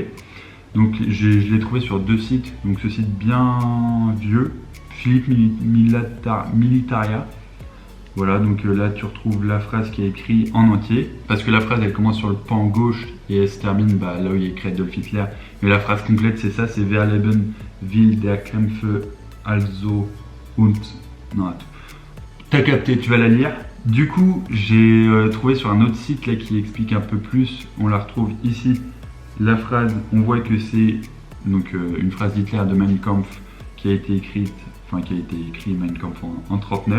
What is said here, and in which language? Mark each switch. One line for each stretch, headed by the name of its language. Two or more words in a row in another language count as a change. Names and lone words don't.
French: Donc je l'ai trouvé sur deux sites, donc ce site bien vieux, Philippe Militaria. Voilà, donc là tu retrouves la phrase qui est écrite en entier, parce que la phrase elle commence sur le pan gauche et elle se termine là où il y a écrit Adolf Hitler. Mais la phrase complète c'est ça, c'est
German: Wer leben will der Kämpfe also
French: und... Non, attends. T'as capté, tu vas la lire. Du coup, j'ai trouvé sur un autre site là qui explique un peu plus, on la retrouve ici. La phrase, on voit que c'est donc une phrase d'Hitler de Mein Kampf qui a été écrite Mein Kampf en 39.